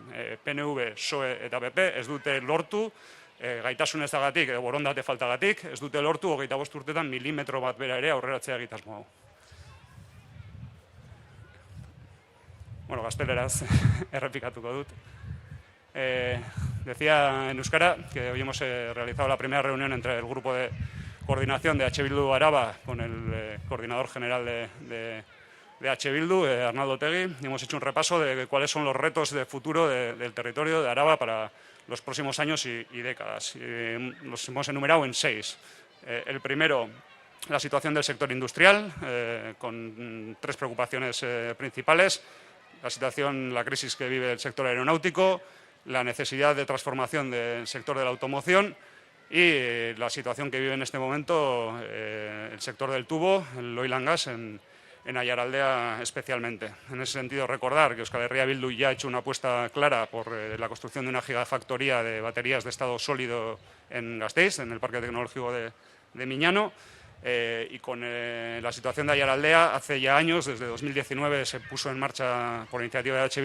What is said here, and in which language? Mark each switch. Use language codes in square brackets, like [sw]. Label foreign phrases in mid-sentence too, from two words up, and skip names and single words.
[eu] PNV, PSOE eta PP ez dute lortu, gaitasun ezagatik, borondate faltagatik, ez dute lortu 25 urtetan milimetro bat bera ere aurreratzea egitasmo hau. Bueno, gazteleraz errepikatuko dut. [es] Decía en euskara que hoy hemos realizado la primera reunión entre el grupo de coordinación de H. Bildu Araba con el coordinador general de H. Bildu, Arnaldo Otegi, y hemos hecho un repaso de cuáles son los retos de futuro del territorio de Araba para los próximos años y décadas. Los hemos enumerado en 6. El primero, la situación del sector industrial, con 3 preocupaciones principales. La crisis que vive el sector aeronáutico, la necesidad de transformación del sector de la automoción y la situación que vive en este momento el sector del tubo, el [en] oil and gas, [es] en Aiaraldea especialmente. En ese sentido, recordar que Euskal Herria Bildu ya ha hecho una apuesta clara por la construcción de una gigafactoría de baterías de estado sólido en Gasteiz, en el Parque Tecnológico de Miñano, y con la situación de Aiaraldea, hace ya años, desde 2019, se puso en marcha por iniciativa de H.